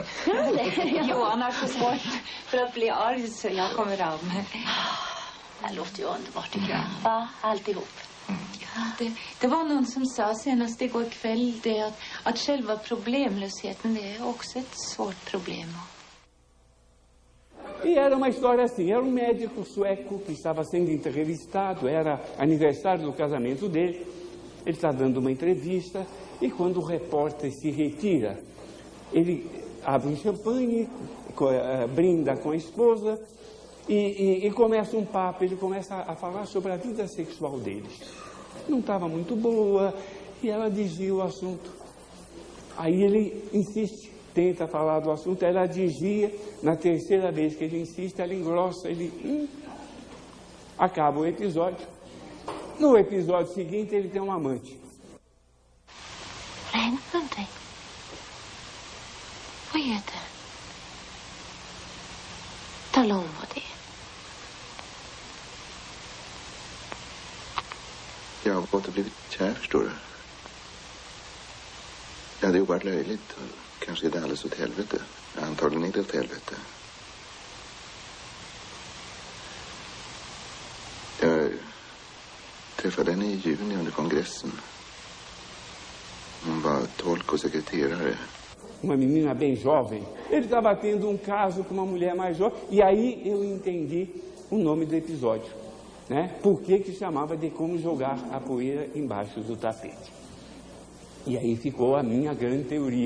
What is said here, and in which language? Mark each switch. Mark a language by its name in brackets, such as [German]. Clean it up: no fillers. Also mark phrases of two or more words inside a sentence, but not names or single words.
[Swedish] Johan har så svårt för att bli arg så jag kommer av mig. Det låter ju underbart tycker jag. Va? Alltihop. Ja, det var någon som sa senast igår kväll det att själva problemlösheten det är också ett svårt problem. [Portuguese] E era uma história assim, era um médico sueco que estava sendo entrevistado, era aniversário do casamento dele, ele está dando uma entrevista e quando o repórter se retira, ele abre um champanhe, brinda com a esposa e começa um papo, ele começa a falar sobre a vida sexual deles. Não estava muito boa e ela desvia o assunto. Aí ele insiste, tenta falar do assunto, ela desvia, na terceira vez que ele insiste, ela engrossa, ele... Acaba o episódio. No episódio seguinte, ele tem um amante. [Swedish] Vad är det? Tala om vad det är. Jag har gått och blivit kär, förstår du. Ja, det är oerhört löjligt. Kanske är det alldeles åt helvete. Antagligen är det åt helvete. Jag träffade henne i juni under kongressen. Hon var tolk och sekreterare. [Portuguese] Uma menina bem jovem. Ele estava tendo um caso com uma mulher mais jovem. E aí eu entendi o nome do episódio, né? Por que chamava de como jogar a poeira embaixo do tapete. E aí ficou a minha grande teoria.